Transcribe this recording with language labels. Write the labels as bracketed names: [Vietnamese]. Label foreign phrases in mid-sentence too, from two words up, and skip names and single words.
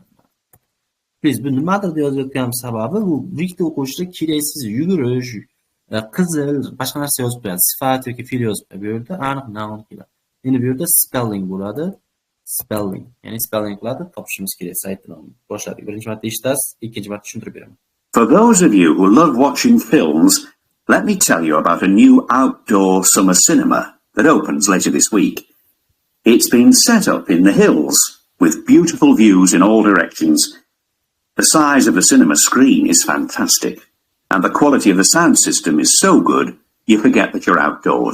[Uzbek] Biz bu nimadir deb yozayotgan sababi bu dikta o'qishda keraksiz yugurish, qizil, boshqa narsa yozib qo'yadi. Sifat yoki fe'l yozib qo'yadi. Bu yerda aniq noun keladi. Endi bu yerda spelling bo'ladi. Spelling, ya'ni spelling qiladi, topishimiz kerak saytdan. Boshladik. Birinchi marta eshitasiz, ikkinchi marta tushuntirib beraman. [English] For those of you who love watching films, let me tell you about a new outdoor summer cinema that opens later this week. It's been set up in the hills with beautiful views in all directions. The size of the cinema screen is fantastic, and the quality of the sound system is so good, you forget that you're outdoors.